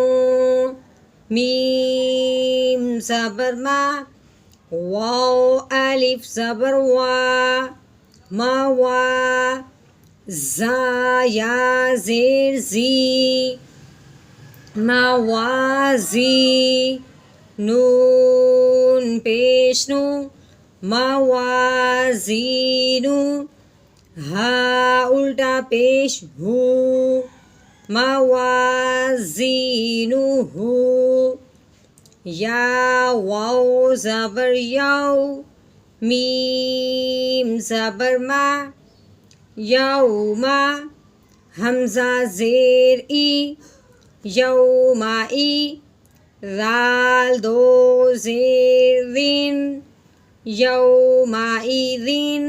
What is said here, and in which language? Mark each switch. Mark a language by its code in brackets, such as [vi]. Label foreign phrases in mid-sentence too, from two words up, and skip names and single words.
[ur] میم زبر ما واو الف زبر وا ما وا زا یا زیر زی موازی نون پیش نو موازینو ہا الٹا پیش ہو موازینو ہو یا واو زبر یو میم زبر ما یوما حمزہ زیر ای یومائی رال دو زیر دین یومائذین۔